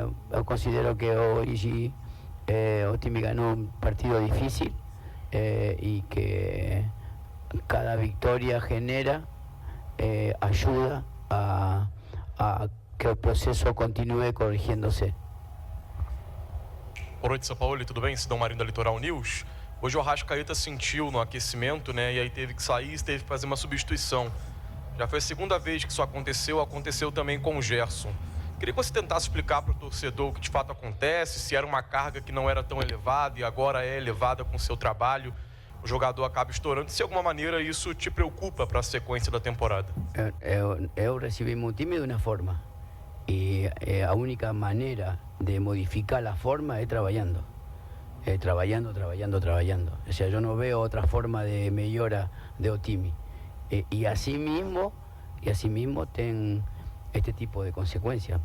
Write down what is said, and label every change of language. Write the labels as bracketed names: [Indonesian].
[Spanish] Yo considero que hoy [Portuguese] o time [Spanish] ganó un partido difícil y que cada victoria genera ayuda a que el proceso continúe corrigiéndose. [Portuguese] Boa noite, Sampaoli, tudo bem? Sidão Marinho da Litoral News. Hoje o Arrascaeta sentiu no aquecimento, né? E aí teve que sair, teve que fazer uma substituição. Já foi a segunda vez que isso aconteceu também com o Gerson. Queria que você tentasse explicar para o torcedor o que de fato acontece, se era uma carga que não era tão elevada e agora é elevada com o seu trabalho, o jogador acaba estourando. Se de alguma maneira isso te preocupa para a sequência da temporada? Eu recebi meu time de uma forma e a única maneira de modificar a forma é trabalhando. [Spanish] Trabajando. O sea, yo no veo otra forma de mejora de [Portuguese] o time. [Spanish] Y así mismo ten este tipo de consecuencias.